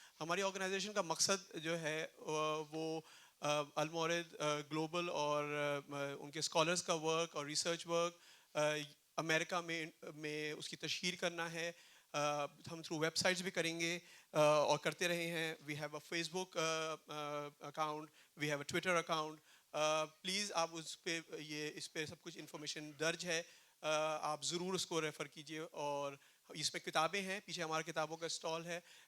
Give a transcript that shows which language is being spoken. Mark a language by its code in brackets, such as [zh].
[ur] ہماری آرگنائزیشن کا مقصد جو ہے وہ المورد گلوبل اور ان کے اسکالرس کا ورک اور ریسرچ ورک امریکہ میں اس کی تشہیر کرنا ہے. ہم تھرو ویب سائٹس بھی کریں گے اور کرتے رہے ہیں. [en] We have a Facebook account, we have a Twitter account. [ur] Please آپ اس پہ سب کچھ انفارمیشن درج ہے, آپ ضرور اس کو ریفر کیجیے. اور اس میں کتابیں ہیں, پیچھے ہمارے کتابوں کا اسٹال ہے.